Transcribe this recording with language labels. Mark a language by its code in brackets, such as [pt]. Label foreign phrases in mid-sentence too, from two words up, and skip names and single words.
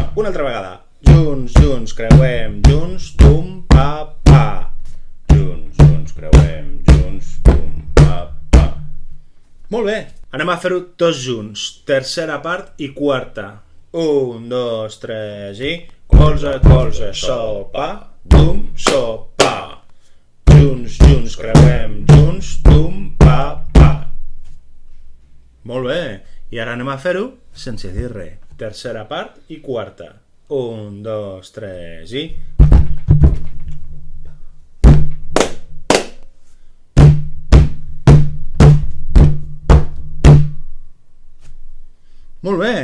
[ca] Una altra vegada. Junts, junts, creuem, junts, dum, pa, pa. Junts, junts, creuem, junts, dum, pa, pa. Molt bé. Anem a fer-ho tots junts. Tercera part i quarta. 1, 2, 3 i... Colze, colze, so, pa, dum, so, pa. Junts, junts, creuem, junts, dum, pa, pa. Molt bé. I ara anem a fer-ho sense dir res. Tercera part i quarta. 1, 2, 3 i... Molt bé.